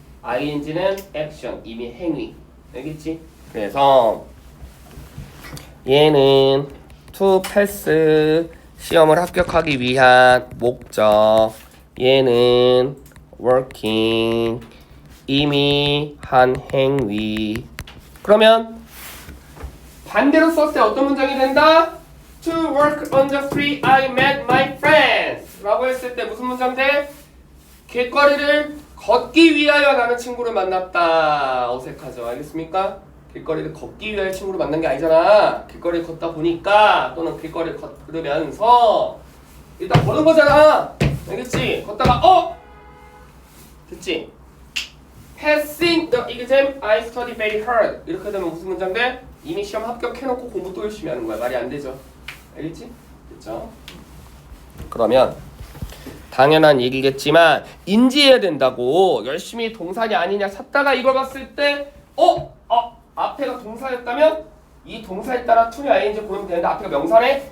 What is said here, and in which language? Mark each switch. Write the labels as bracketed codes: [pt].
[ko] ing는 action, 이미 행위. 알겠지? 그래서 얘는 to pass, 시험을 합격하기 위한 목적. 얘는 working, 이미 한 행위. 그러면 반대로 썼을 때 어떤 문장이 된다? [en] To work on the street I met my friends [ko] 라고 했을 때 무슨 문장 돼? 길거리를 걷기 위하여 나는 친구를 만났다. 어색하죠? 알겠습니까? 길거리를 걷기 위하여 친구를 만난 게 아니잖아. 길거리를 걷다 보니까 또는 길거리를 걸으면서 일단 걷는 거잖아. 알겠지? 걷다가 됐지? [en] Passing the exam I study very hard. [ko] 이렇게 되면 무슨 문장 돼? 이미 시험 합격해놓고 공부 또 열심히 하는 거야. 말이 안 되죠? 알겠지? 됐죠? 그러면 당연한 얘기겠지만 인지해야 된다고. 열심히 동사냐 아니냐 찾다가 이걸 봤을 때 앞에가 동사였다면 이 동사에 따라 to냐 ing 고르면 되는데 앞에가 명사네?